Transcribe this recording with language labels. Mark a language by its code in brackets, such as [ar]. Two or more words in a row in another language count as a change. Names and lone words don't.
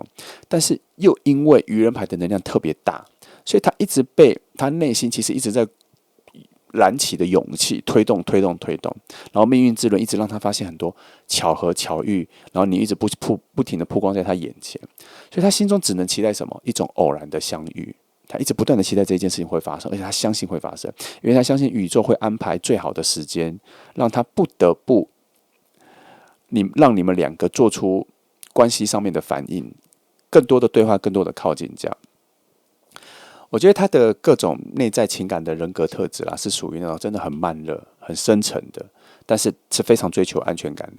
[zh] 但是又因為愚人牌的能量特別大，所以他一直被他內心其實一直在燃起的勇氣推動，然後命運之輪一直讓他發現很多巧合巧遇，然後你一直不停的曝光在他眼前，所以他心中只能期待什麼？一種偶然的相遇。他一直不斷的期待這件事情會發生，而且他相信會發生，因為他相信宇宙會安排最好的時間，讓他不得不讓你們兩個做出關係上面的反應，更多的對話，更多的靠近，這樣。我覺得他的各種內在情感的人格特質啦，是屬於那種真的很慢熱、很深沉的，但是是非常追求安全感的。